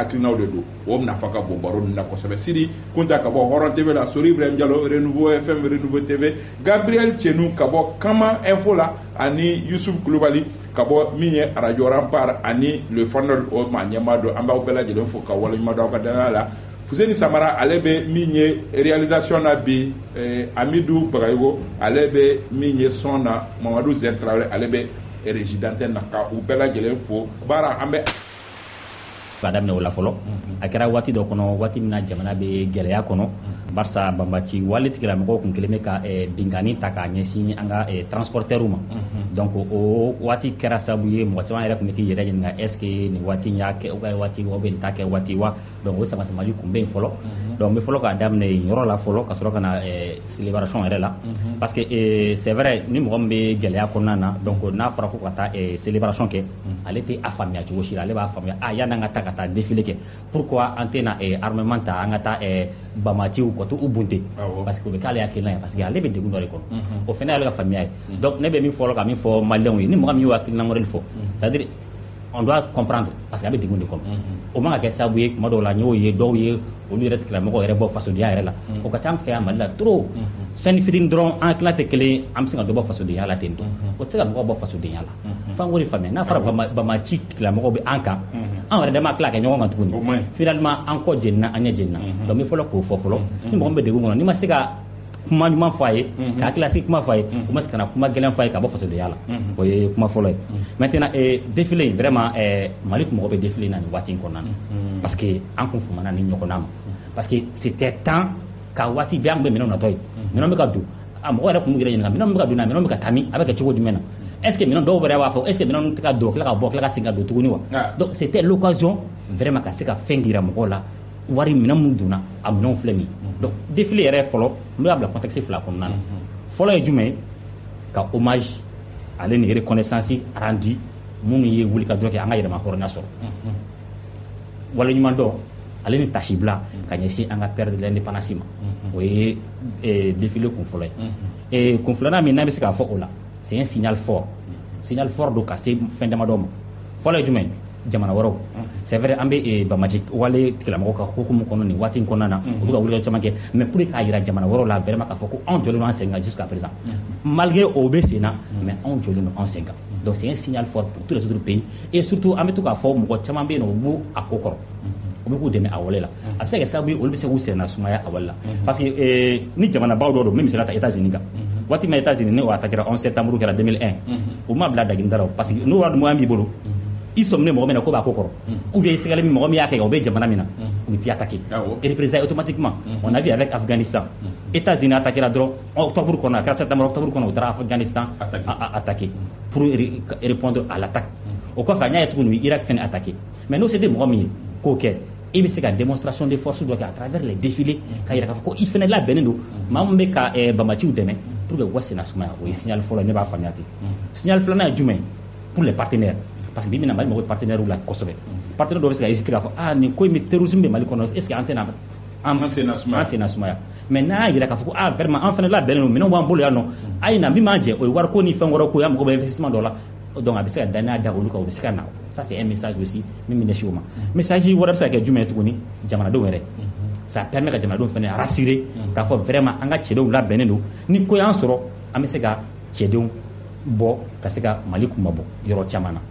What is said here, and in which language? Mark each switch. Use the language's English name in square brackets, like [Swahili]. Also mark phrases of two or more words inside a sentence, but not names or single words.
[Bambara] hakilinaw de don o nafa ka bon baro ninnu na kosɛbɛ Sidi Kunta ka bɔ Hɔrɔn TV la Sori Ibrahim Diallo Renouveau FM Renouveau TV Gabriel Tchenu ka bɔ Kama Info la ani Yusuf Kulubali ka bɔ min ye radio Rampart ani [French] le fondeur [Bambara] o ma ɲɛmaa don an b'aw bɛɛ lajɛlen fo ka waleɲuman dɔn aw ka danaya la Fuseni Samara ale bɛ min ye réalisation na bi Amidou Bagayogo ale bɛ min ye son na Mamadou Zer Traoré ale bɛ [French] régie d'antenne [Bambara] na ka u bɛɛ lajɛlen fo baara an bɛ ka daminɛ o la fɔlɔ a kɛra waati dɔ kɔnɔ waati min na jamana bɛ gɛlɛya kɔnɔ barisa banbaci wale tigilamɔgɔw kun kelen bɛ ka binkani ta k'a ɲɛsin an ka transporteurs ma donc o waati kɛra sababu ye mɔgɔ caman yɛrɛ kun bɛ k'i yɛrɛ ɲininka [French] est ce que [Bambara] nin waati in y'a kɛ [French] ou bien [Bambara] waati [French] ou bien [Bambara] nin t'a kɛ waati wa donc o samasamali kun bɛ yen fɔlɔ donc n bɛ fɔlɔ k'a daminɛ yen yɔrɔ la fɔlɔ ka sɔrɔ ka na célébration yɛrɛ la [French] parce que c'est vrai [Bambara] ni mɔgɔ min bɛ gɛlɛya kɔnɔna na donc n'a fɔra ko ka taa célébration kɛ ale tɛ a faamuya cogo si la ale b'a faamuya yan'an ka taa ka taa défilé kɛ pourquoi an tɛ na armement ta an ka taa bamaciw ka to u bunte [French] parce que [Bambara] o bɛ k'ale hakilina ye [French] parce que [Bambara] ale bɛ degun dɔ de kɔnɔ o fana y'ale ka faamuya ye donc ne bɛ min fɔlɔ ka min fɔ maliyɛnw ye ni mɔgɔ min y'o hakilina wɛrɛ fɔ [French] c'est à dire on doit comprendre parce que [Bambara] a bɛ degun de kɔnɔ o man ka kɛ sababu ye tuma dɔw la n y'o ye dɔw ye olu yɛrɛ tigilamɔgɔw yɛrɛ bɔ fasodenya yɛrɛ la o ka ca an fɛ yan Mali la trop fɛn fitinin dɔrɔn an hakilina tɛ kelen an bɛ se ka dɔ bɔ fasodenya la ten tɔ o tɛ se ka mɔgɔ bɔ fasodenya la f'an k'o de faamuya n'a fɔra bamaci tigilamɔgɔw bɛ an kan an yɛrɛ dama tila ka kɛ ɲɔgɔn kan tuguni finalement an kɔ jenina an ɲɛ jenina donc n bɛ fɔlɔ k'o fɔ fɔlɔ ni mɔgɔ min bɛ degun kɔnɔ n'i ma se ka kuma ɲuman fɔ a ye ka hakilasigi kuma fɔ a ye o ma se ka na kuma gɛlɛn fɔ a ye ka bɔ fasodenya la o ye kuma fɔlɔ ye maintenant défilé in vraiment Mali kun mɔgɔ bɛ défilé in na nin waati in kɔnɔna na [French] parce que [Bambara] an kun fumana ni ɲɔgɔnna ma [French] parce que c'était [Bambara] temps ka waati bɛɛ an kun bɛ minɛnw natɔ ye minɛnw bɛ ka don mɔgɔ yɛrɛ kun b'u yɛrɛ ɲininka minɛnw bɛ ka don na minɛnw bɛ ka taa min a bɛ kɛ cogo jumɛn na [French] est ce que [Bambara] minɛn dɔw yɛrɛ b'a fɔ [French] est ce que [Bambara] minɛnw tɛ ka don tila ka bɔ tila ka segin ka don tuguni wa [French] donc c'était l'occasion vraiment [Bambara] ka se ka fɛn dira mɔgɔw la wari minɛn mun donna a minɛnw filɛ nin donc défilé yɛrɛ fɔlɔ n bɛ bila contexte fila kɔnɔna na fɔlɔ ye jumɛn ka hommage ale ni reconnaissance rendu minnu ye wulikajɔ kɛ an ka yɛrɛma hɔrɔnya sɔrɔ waleɲuman dɔn ale ni tasibila ka ɲɛsin an ka [French] père de l'indépendance [Bambara] ma o ye défilé kun fɔlɔ ye kun filanan min n'an bɛ se k'a fɔ o la [French] c'est un signal fort [Bambara] don ka se fɛn damadɔ ma fɔlɔ ye jumɛn jamana wɛrɛw [French] c'est vrai [Bambara] an bɛ bamaji wale tigilamɔgɔw ka hukumu kɔnɔ nin waati in kɔnɔna na u bɛ ka wulikajɔ caman kɛ [French] mais pour [Bambara] k'a jira jamana wɛrɛw la vraiment k'a fɔ ko anw jɔlen don an sen kan [French] jusqu'à présent malgré [Bambara] o bɛ sen na mais anw jɔlen don an sen kan [French] donc c'est un signal fort pour tous les autres pays et surtout [Bambara] an bɛ to k'a fɔ mɔgɔ caman bɛ yen nɔ u b'u a ko kɔrɔ u bɛ k'u dɛmɛ a wale la a bɛ se ka kɛ sababu ye olu bɛ se k'u senna sumaya a wale la [French] parce que [Bambara] ni jamanabaw dɔ don min misaliya ta États-Unis kan waati min na États-Unis ne o attaquera 11 septembre kɛra 2001 u ma bila dagin dara [French] parce que [Bambara] n'o wari moyen b'i bolo i sɔminen mɔgɔ min na ko b'a ko kɔrɔ [French] ou bien [Bambara] i sɛgɛlen min mɔgɔ min y'a kɛ o bɛ jamana min na u bɛ t'i attaquer [French] et représailles automatiquement on a vu avec Afghanistan [Bambara] États-Unis attaquera dɔrɔn octobre kɔnɔ a kɛra septembre octobre kɔnɔ u taara Afghanistan attaquer [French] pour répondre à l'attaque [Bambara] o kɔfɛ a y'a ye tuguni Irak fɛnɛ attaquer mais n'o se tɛ mɔgɔ min ye k'o kɛ i bɛ se ka [French] démonstration de force [Bambara] dɔ kɛ [French] à travers les défilés [Bambara] ka yira k'a fɔ ko i fɛnɛ labɛnnen don maa min bɛ ka bamaciw dɛmɛ [French] pour que [Bambara] u ka senna sumaya o ye signal fɔlɔ ne b'a faamuya ten signal filanan ye jumɛn pour [French] les partenaires parce que [Bambara] bi mina Mali mago bɛ partenaires la kosɛbɛ partenaire dɔw bɛ se ka hésiter k'a fɔ nin ko in bɛ terrorisme bɛ Mali kɔnɔ [French] est ce que [Bambara] an tɛna an senna sumaya mais n'a y'a jira k'a fɔ ko vraiment an fɛnɛ labɛnnen don minɛnw b'an bolo yan nɔ a ye na min b'an jɛ o ye wariko ni fɛn wɛrɛw ko yan mago bɛ investissement dɔ la donc a bɛ se ka danaya da olu kan u bɛ se ka na [French] ça c'est un message aussi [Bambara] min bɛ ɲɛsin o ma message wɛrɛ bɛ se ka kɛ jumɛn ye tuguni jamanadenw yɛrɛ [French] ça permet [Bambara] ka jamanadenw fana rassurer k'a fɔ vraiment an ka cɛdenw labɛnnen don ni ko y'an sɔrɔ an bɛ se ka cɛdenw bɔ ka se ka Mali kuma bɔ yɔrɔ caman na.